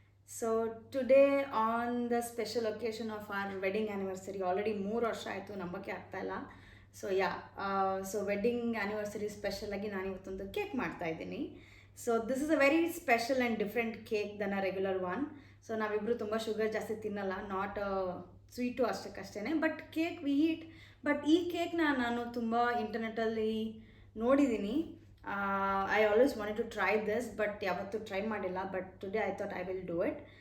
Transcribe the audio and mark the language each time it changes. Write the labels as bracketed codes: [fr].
[en] So today on the special occasion of our wedding anniversary, already [kn] 3 ವರ್ಷ ಆಯಿತು, ನಂಬಕ್ಕೆ ಆಗ್ತಾ ಇಲ್ಲ. So so wedding anniversary special ಆಗಿ ನಾನು ಇವತ್ತೊಂದು ಕೇಕ್ ಮಾಡ್ತಾ ಇದ್ದೀನಿ. [en] So this is a very special and different cake than a regular one. [kn] So ನಾವಿಬ್ಬರು ತುಂಬ ಶುಗರ್ ಜಾಸ್ತಿ ತಿನ್ನಲ್ಲ, [en] not sweet [kn] ಅಷ್ಟಕ್ಕಷ್ಟೇ, [en] But cake we eat. [kn] But ಈ ಕೇಕ್ನ ನಾನು ತುಂಬ ಇಂಟರ್ನೆಟ್ಟಲ್ಲಿ ನೋಡಿದ್ದೀನಿ. [en] I always wanted to try this, but [kn] ಯಾವತ್ತೂ ಟ್ರೈ ಮಾಡಿಲ್ಲ. [en] But today I thought I will do it.